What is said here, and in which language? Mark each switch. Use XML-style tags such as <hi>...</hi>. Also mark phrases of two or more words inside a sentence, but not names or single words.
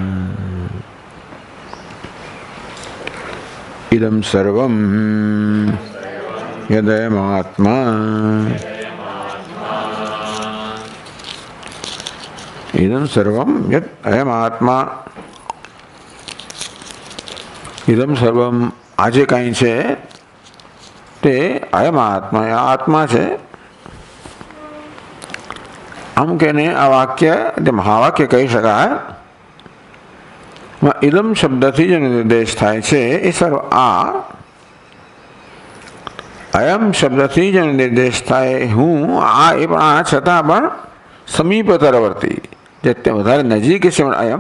<sa>इदं सर्वं यदयमात्मा इदं सर्वं यत् अयमात्मा इदं सर्वं</sa> <gu>આજે કાંઈ છે તે અયમાત્મા આત્મા છે. આમ કહીને આ વાક્ય તે મહાવાક્ય કહી શકાય. ઇદમ શબ્દથી જે નિર્દેશ થાય છે એ સર્વ આ, અયમ શબ્દથી જે નિર્દેશ થાય હું આ, એ પણ આ છતાં પણ સમીપતરવર્તી જે વધારે નજીક છે અયમ.</gu>